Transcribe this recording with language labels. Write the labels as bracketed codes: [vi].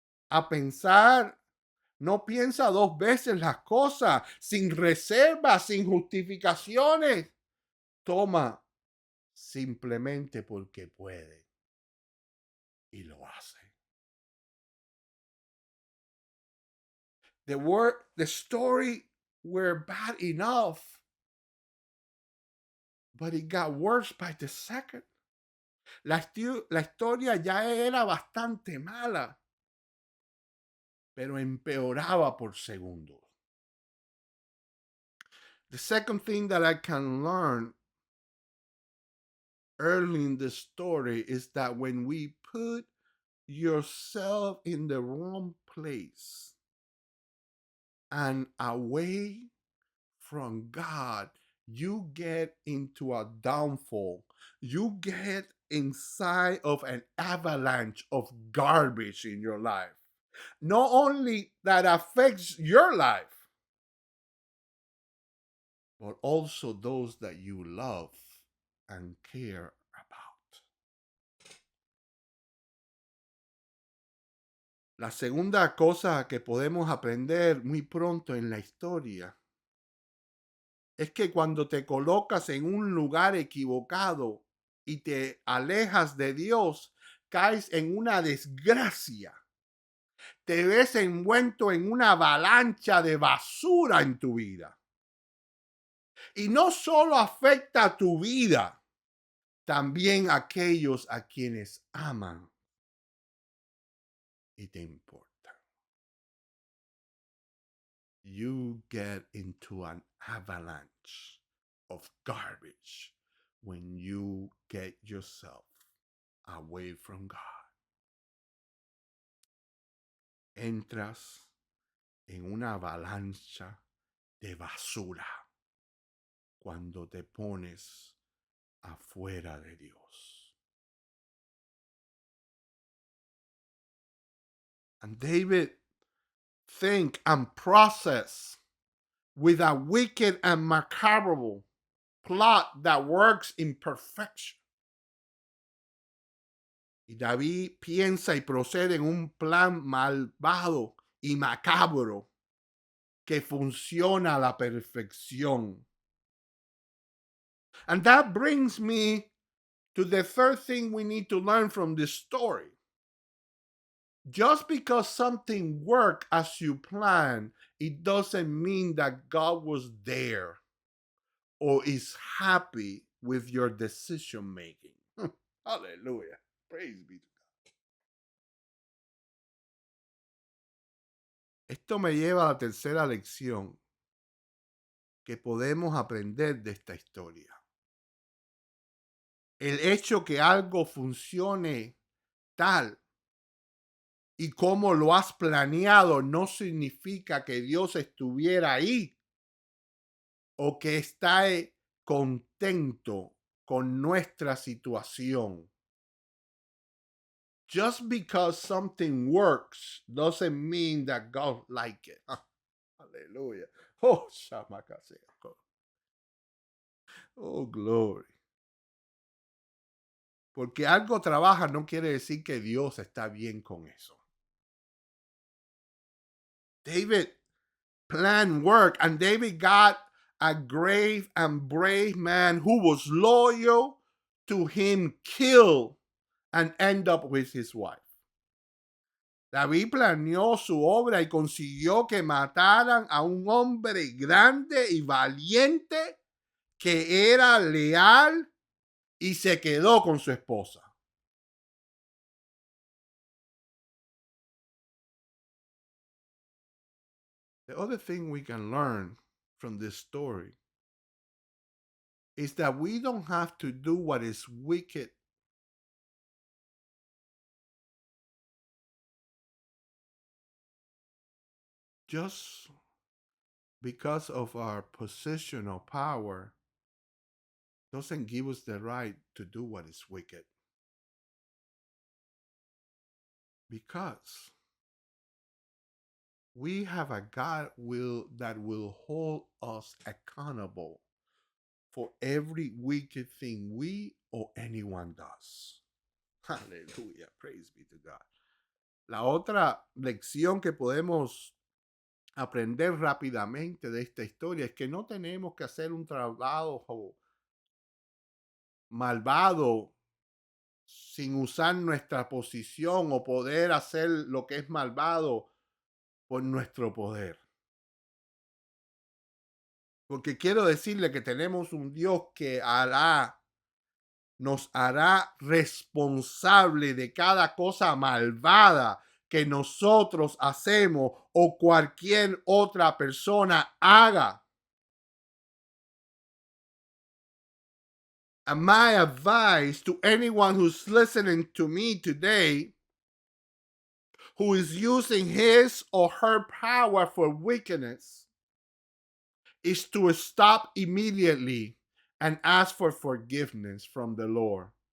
[es] A pensar, no piensa dos veces las cosas, sin reservas, sin justificaciones. Toma simplemente porque puede y lo hace. [en] The story were bad enough, but it got worse by the second. [es] La historia ya era bastante mala, pero empeoraba por segundos. [en] The second thing that I can learn early in the story is that when we put yourself in the wrong place and away from God, you get into a downfall. You get inside of an avalanche of garbage in your life. Not only that affects your life, but also those that you love and care about. [es] La segunda cosa que podemos aprender muy pronto en la historia es que cuando te colocas en un lugar equivocado y te alejas de Dios, caes en una desgracia. Te ves envuelto en una avalancha de basura en tu vida. Y no solo afecta a tu vida, también a aquellos a quienes aman y te importan. [en] You get into an avalanche of garbage when you get yourself away from God. [es] Entras en una avalancha de basura cuando te pones afuera de Dios. [en] And David think and process with a wicked and macabre plot that works in perfection. [es] Y David piensa y procede en un plan malvado y macabro que funciona a la perfección. [en] And that brings me to the third thing we need to learn from this story. Just because something worked as you planned, it doesn't mean that God was there or is happy with your decision making. Hallelujah. Praise be to God. [es] Esto me lleva a la tercera lección que podemos aprender de esta historia. El hecho que algo funcione tal y como lo has planeado no significa que Dios estuviera ahí o que está contento con nuestra situación. [en] Just because something works doesn't mean that God like it. Hallelujah. Oh, shamakaseko. Oh, glory. [es] Porque algo trabaja no quiere decir que Dios está bien con eso. [en] David planned work, and David got a grave and brave man who was loyal to him killed and end up with his wife. [es] David planeó su obra y consiguió que mataran a un hombre grande y valiente que era leal y se quedó con su esposa. [en] The other thing we can learn from this story is that we don't have to do what is wicked just because of our position or power doesn't give us the right to do what is wicked. Because we have a God that will hold us accountable for every wicked thing we or anyone does. Hallelujah. Praise be to God. [es] La otra lección que podemos aprender rápidamente de esta historia es que no tenemos que hacer un trabajo malvado sin usar nuestra posición o poder hacer lo que es malvado por nuestro poder. Porque quiero decirle que tenemos un Dios que nos hará responsable de cada cosa malvada que nosotros hacemos o cualquier otra persona haga. [en] And my advice to anyone who's listening to me today, who is using his or her power for wickedness, is to stop immediately and ask for forgiveness from the Lord.